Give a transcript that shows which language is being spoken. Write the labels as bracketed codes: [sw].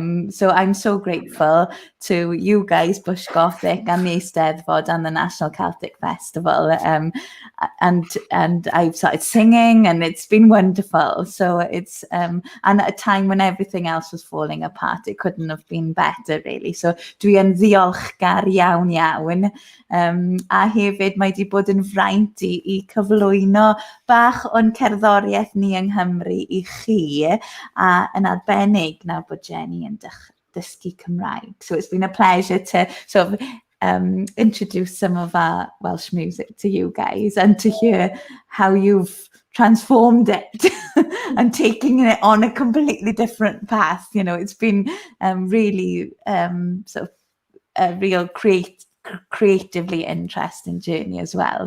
[en] So I'm so grateful to you guys, Bush Gothic and the Eisteddfod and the National Celtic Festival. And I've started singing and it's been wonderful. So it's and at a time when everything else was falling apart, it couldn't have been better, really. [cy] So dwi yn ddiolchgar iawn iawn. A hefyd mae di bod yn fraint i cyflwyno bach o'n cerddoriaeth ni yng Nghymru i chi, a yn arbennig nawr bod Jenny yn dysgu Cymraeg. [en] So it's been a pleasure to sort of introduce some of our Welsh music to you guys and to hear how you've transformed it and taking it on a completely different path. It's been really sort of a real creatively interesting journey as well.